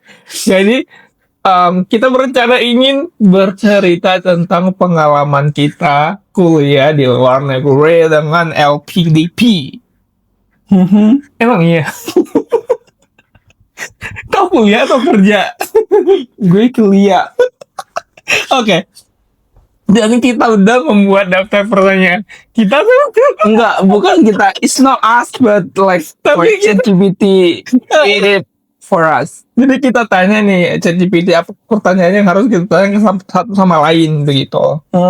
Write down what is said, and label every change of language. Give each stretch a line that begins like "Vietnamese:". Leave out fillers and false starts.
Indonesian: Jadi kita berencana ingin bercerita tentang pengalaman kita kuliah di luar negeri dengan LPDP. Emang iya? Kau kuliah atau kerja? Gue kuliah. Oke. Dan kita udah membuat daftar pertanyaan. Kita tuh bukan kita.
English: It's not us, but like ChatGPT made it for us.
Indonesian: Jadi kita tanya nih ChatGPT apa pertanyaannya yang harus kita tanya satu sama lain begitu.